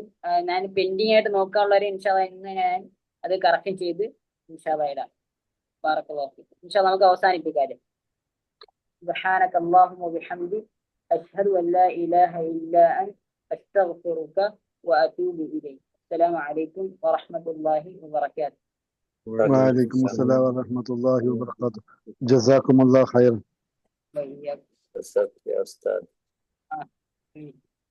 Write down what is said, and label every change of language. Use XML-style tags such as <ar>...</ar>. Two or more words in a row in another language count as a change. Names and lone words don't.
<ml>ഞാൻ പെൻഡിങ് ആയിട്ട് നോക്കാനുള്ളവരെ</ml> <ar>إن شاء الله</ar> <ml>ഇന്ന് ഞാൻ അത് കറക്ഷൻ ചെയ്ത്</ml> <ar>إن شاء الله</ar> <ml>ഇടാം.</ml> <ar>بارك الله فيكم. إن شاء الله</ar> <ml>നമുക്ക് അവസാനിപ്പിക്കാം.</ml> <ar>سبحانك اللهم وبحمدك أشهد أن لا إله إلا أنت أستغفرك وأتوب إليك. السلام عليكم ورحمة الله وبركاته. وعليكم السلام ورحمة الله وبركاته. جزاكم الله خيرا. وإياكم. يا أستاذ.</ar>